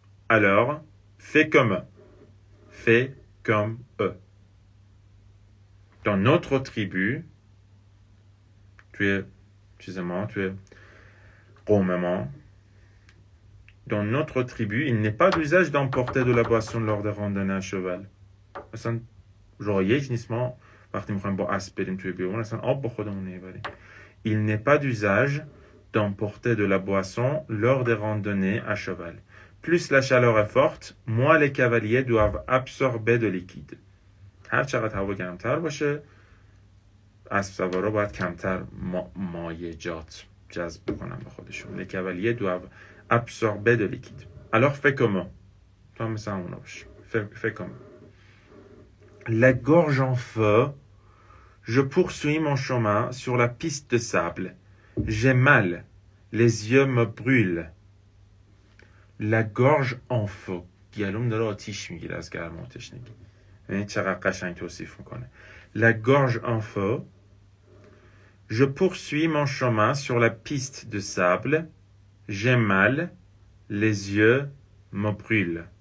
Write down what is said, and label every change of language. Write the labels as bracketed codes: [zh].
[fr] Alors, fais comme eux. Fais comme eux. Dans notre tribu, tu es قوم. Dans notre tribu, il n'est pas d'usage d'emporter de la boisson lors des randonnées à cheval. [fa] مثلا رایج نیست ما وقتی میخوایم با اسب بریم توی بیابون اصلا آب با خودمون نمیبریم. [fr] Il n'est pas d'usage d'emporter de la boisson lors des randonnées à cheval. Plus la chaleur est forte, moins les cavaliers doivent absorber de liquide. [fa] هر چقدر هوا گرمتر باشه اسب سوارا باید کمتر مایعات جذب بکنن به خودشون. [fr] Les cavaliers doivent absorber de liquide. Alors fais comment? Toi, mais ça, on fais comment? La gorge en feu, je poursuis mon chemin sur la piste de sable. J'ai mal, les yeux me brûlent. La gorge en feu. [fa] گلوم داره آتیش میگیره از گرما و تشنگی. یعنی چقدر قشنگ توصیف میکنه. [fr] La gorge en feu. Je poursuis mon chemin sur la piste de sable. J'ai mal, les yeux me brûlent.